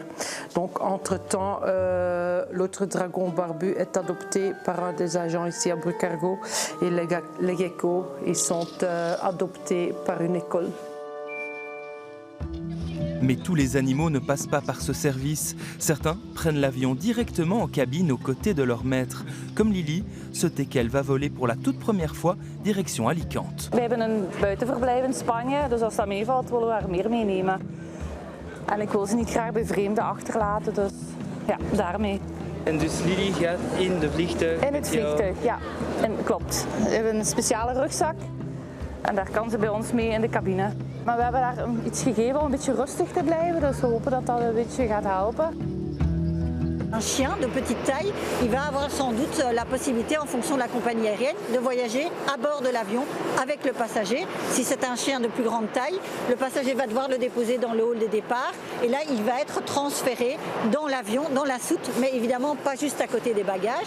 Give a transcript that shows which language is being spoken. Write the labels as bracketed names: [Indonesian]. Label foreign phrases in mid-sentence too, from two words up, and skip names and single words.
[French] Donc entre-temps, l'autre dragon barbu est adopté par un des agents ici à Brucargo et les geckos, ils sont adoptés par une école. Mais tous les animaux ne passent pas par ce service. Certains prennent l'avion directement en cabine aux côtés de leur maître. Comme Lily, ce teckel va voler pour la toute première fois direction Alicante. [Dutch] We hebben een buitenverblijf in Spanje, dus als dat meevalt willen we er meer meenemen. En ik wil ze niet graag bij vreemden achterlaten, dus ja, daarmee. En dus Lily gaat in de vliegtuig? In het vliegtuig, ja. En, klopt. We hebben een speciale rugzak en daar kan ze bij ons mee in de cabine. Maar we hebben haar iets gegeven om een beetje rustig te blijven, dus we hopen dat dat een beetje gaat helpen. [French] Un chien de petite taille, il va avoir sans doute la possibilité, en fonction de la compagnie aérienne, de voyager à bord de l'avion avec le passager. Si c'est un chien de plus grande taille, le passager va devoir le déposer dans le hall de départ et là il va être transféré dans l'avion, dans la soute, mais évidemment pas juste à côté des bagages.